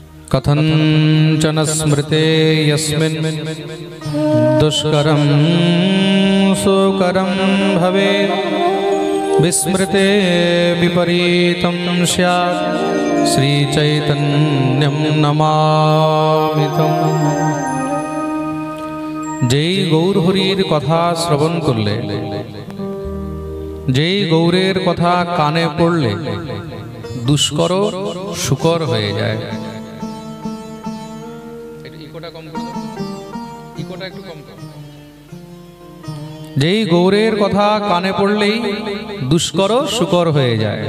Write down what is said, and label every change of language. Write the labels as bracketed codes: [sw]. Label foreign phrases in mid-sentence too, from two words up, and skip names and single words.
[sa] कथंचन स्मृते यस्मिन् दुष्करं सुकरं भवेत् विस्मृते विपरीतं स्यात् श्रीचैतन्यं नमामि तम्। [bn] যেই গৌর হরির কথা শ্রবণ করলে, যেই গৌরের কথা কানে পড়লে দুষ্কর সুকর হয়ে যায়। যেই গৌরের কথা কানে পড়লেই দুষ্কর সুকর হয়ে যায়।